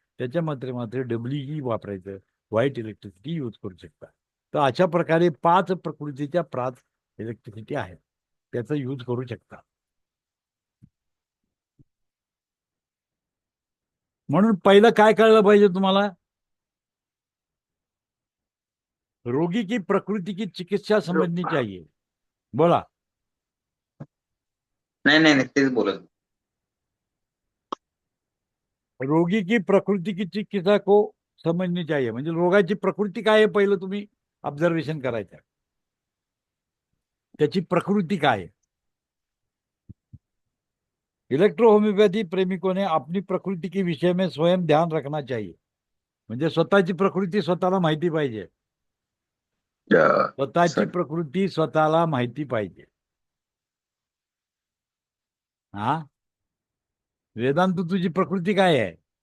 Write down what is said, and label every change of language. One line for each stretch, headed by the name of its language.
Marathi: त्याच्या मात्र डब्ल्यूई वापरायचं. व्हाईट इलेक्ट्रिसिटी यूज करू शकता. तर अशा प्रकारे 5 प्रकृतीच्या 5 इलेक्ट्रिसिटी आहेत, त्याचा यूज करू शकता. म्हणून पहिलं काय कळलं पाहिजे तुम्हाला?
Hindi: रोगी की प्रकृति की चिकित्सा समझनी चाहिए.
Marathi: बोला. नाही तेच बोलत.
Hindi: रोगी की प्रकृति की चिकित्सा को समजनी चाहिए.
Marathi: म्हणजे रोगाची प्रकृती काय आहे पहिलं तुम्ही ऑब्झर्वेशन करायचं. त्याची प्रकृती काय आहे.
Hindi: इलेक्ट्रो होम्योपैथी प्रेमिकों ने अपनी प्रकृति के विषय में स्वयं ध्यान रखना चाहिए.
Marathi: म्हणजे स्वतःची प्रकृती स्वतःला माहिती पाहिजे. स्वतःची प्रकृती स्वतःला माहिती पाहिजे. हा, वेदांत, तुझी प्रकृती काय आहे?